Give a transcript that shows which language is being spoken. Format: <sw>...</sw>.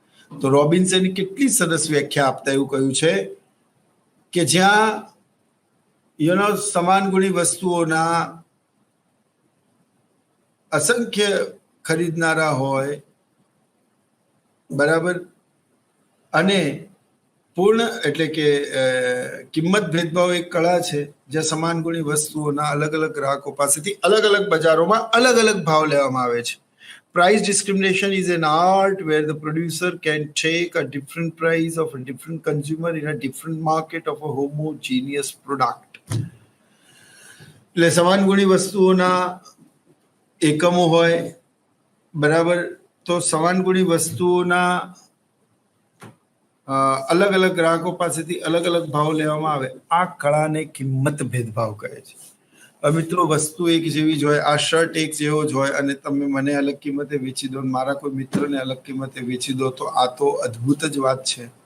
<gu>તો રોબિન્સને કેટલી સરસ વ્યાખ્યા આપતા એવું કહ્યું છે કે જ્યાં સમાન ગુણી વસ્તુઓના અસંખ્ય ખરીદનારા હોય, બરાબર, અને પૂર્ણ એટલે કે કિંમત ભેદભાવ એક કળા છે જ્યાં સમાન ગુણી વસ્તુઓના અલગ અલગ ગ્રાહકો પાસેથી અલગ અલગ બજારોમાં અલગ અલગ ભાવ લેવામાં આવે છે.</gu> <en>Price discrimination is an art where the producer can take a different price of a different consumer in a different market of a homogeneous product.</en> <gu>એટલે સમાન ગુણી વસ્તુઓના એકમો હોય, બરાબર, તો સમાન ગુણી વસ્તુઓના અલગ અલગ ગ્રાહકો પાસેથી અલગ અલગ ભાવ લેવામાં આવે. આ કળાને કિંમત ભેદભાવ કહે છે. મિત્રો, વસ્તુ એક જેવી જ હોય, આ શર્ટ એક જેવો જ હોય અને તમે મને અલગ કિંમતે વેચી દો, મારા કોઈ મિત્રને અલગ કિંમતે વેચી દો, તો આ તો અદ્ભુત જ વાત છે.</gu>